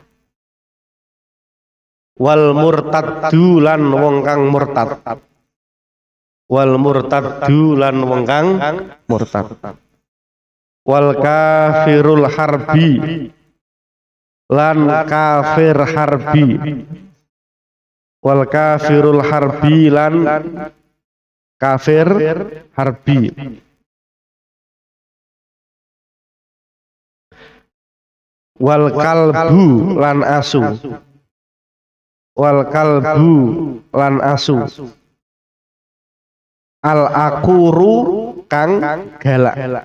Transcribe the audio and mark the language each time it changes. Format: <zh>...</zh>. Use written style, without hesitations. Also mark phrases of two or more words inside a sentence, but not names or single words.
<ar>Wal murtaddu</ar> <jv>lan wong kang murtad.</jv> <ar>Wal murtaddu</ar> <jv>lan wong kang murtad.</jv> <ar>Wal kafirul harbi</ar> <jv>lan kafir harbi.</jv> <ar>Wal kafirul harbi</ar> <jv>lan kafir harbi.</jv> <ar>Wal kalbu</ar> <jv>lan asu.</jv> <ar>Wal kalbu</ar> <jv>lan asu.</jv> <ar>Al akuru</ar> <jv>kang galak.</jv>